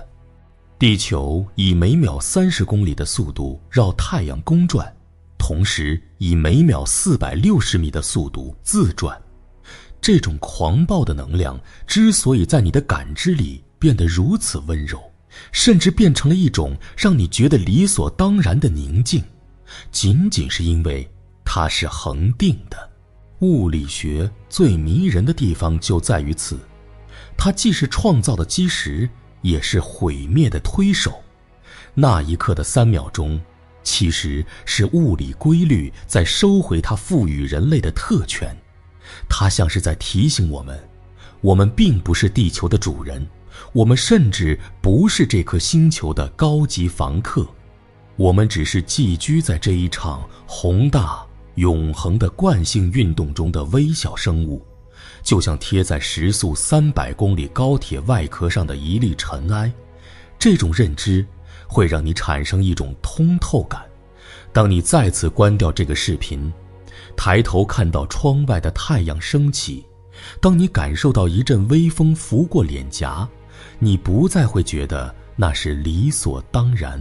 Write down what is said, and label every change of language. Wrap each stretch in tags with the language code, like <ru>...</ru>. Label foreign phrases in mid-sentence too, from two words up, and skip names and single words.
<zh>地球以每秒30公里的速度繞太陽公轉，同時以每秒460米的速度自轉。這種狂暴的能量之所以在你的感知裡變得如此溫柔，甚至變成了一種讓你覺得理所當然的寧靜，僅僅是因為它是恆定的。物理學最迷人的地方就在於此，它既是創造的基石，也是毀滅的推手。那一刻的3秒鐘，其實是物理規律在收回它賦予人類的特權。它像是在提醒我们，我們並不是地球的主人，我們甚至不是這顆星球的高級房客，我們只是寄居在這一場宏大永恆的慣性運動中的微小生物， 就像貼在時速300公里高鐵外殼上的一粒塵埃。這種認知會讓你產生一種通透感。當你再次關掉這個視頻，抬頭看到窗外的太陽升起，當你感受到一陣微風拂過臉頰，你不再會覺得那是理所當然。</zh>